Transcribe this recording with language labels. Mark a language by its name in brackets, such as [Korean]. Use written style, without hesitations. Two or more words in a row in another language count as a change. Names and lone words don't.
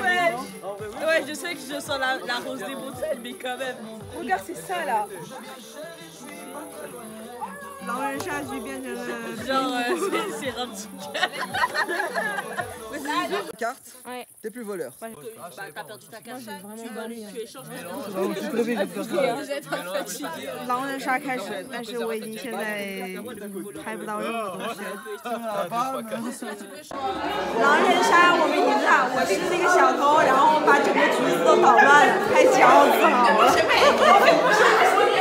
[French] Ouais, je sais que je sens la rose des bouteilles, mais quand même. Regarde, c'est ça là. Genre, c'est Ramsey. Carte, t'es plus voleur. Bah, t'as perdu ta carte. Tu échanges. [Chinese] 狼人杀开始，但是我已经现在拍不到任何东西了。狼人杀我们赢了，我是那个小偷，然后把整个局子都捣乱了，太骄傲了。